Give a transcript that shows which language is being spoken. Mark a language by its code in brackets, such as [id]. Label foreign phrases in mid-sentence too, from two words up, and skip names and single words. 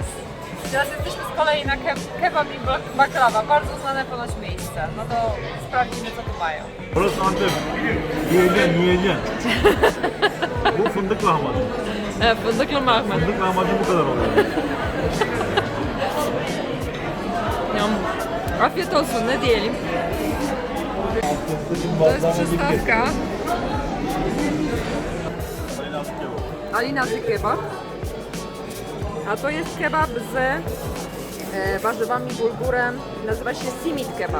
[pl] Teraz jesteśmy z kolei na kebab i baklava, bardzo znane ponoć miejsce. No to sprawdzimy, co tu mają. [tr] Burası Antep. Yiyeceksin. Bu fındık lahmacun. Fındıklı mahmut. Fındık lahmacun bu kadar oluyor. Afiyet olsun, ne diyelim. [pl] To jest przystawka. Alinazy kebab. A to jest kebab z warzywami, bulgurem. Nazywa się simit kebab.